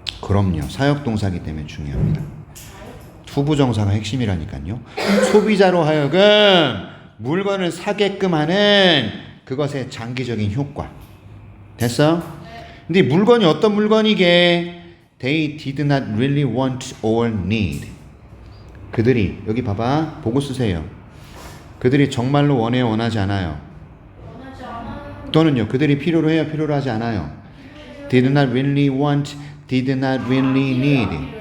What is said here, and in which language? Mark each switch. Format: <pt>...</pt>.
<ko>그럼요. 사역동사기 때문에 중요합니다. 투부정사가 핵심이라니까요. 소비자로 하여금 물건을 사게끔 하는 그것의 장기적인 효과. 됐어? 근데 물건이 어떤 물건이게?</ko> <en>They did not really want or need.</en> <ko>그들이 여기 봐봐. 보고 쓰세요. 그들이 정말로 원해요, 원하지 않아요? 원하지 않아요. 또는요. 그들이 필요로 해요, 필요로 하지 않아요?</ko> <en>Did not really want, did not really need.</en>